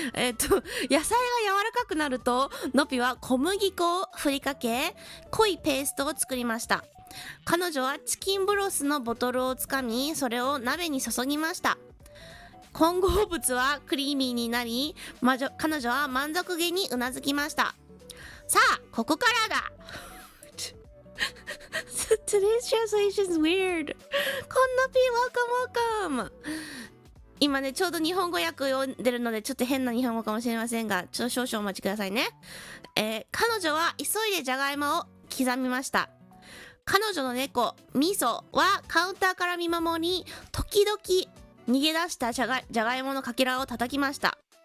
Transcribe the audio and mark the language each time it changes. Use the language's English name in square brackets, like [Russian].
[Japanese] 野菜が柔らかくなると、ノピは小麦粉を振りかけ、濃いペーストを作りました。彼女はチキンブロスのボトルをつかみ、それを鍋に注ぎました。混合物はクリーミーになり、彼女は満足げにうなずきました。さあ、ここからだ [English] Today's translation is weird. [Japanese] こんなピー welcome. 今ね、ちょうど日本語訳読んでるので、ちょっと変な日本語かもしれませんが、少々お待ちくださいね。彼女は急いでじゃがいもを刻みました。彼女の猫、ミソはカウンターから見守り、時々逃げ出したじゃがいものかけらを叩きました。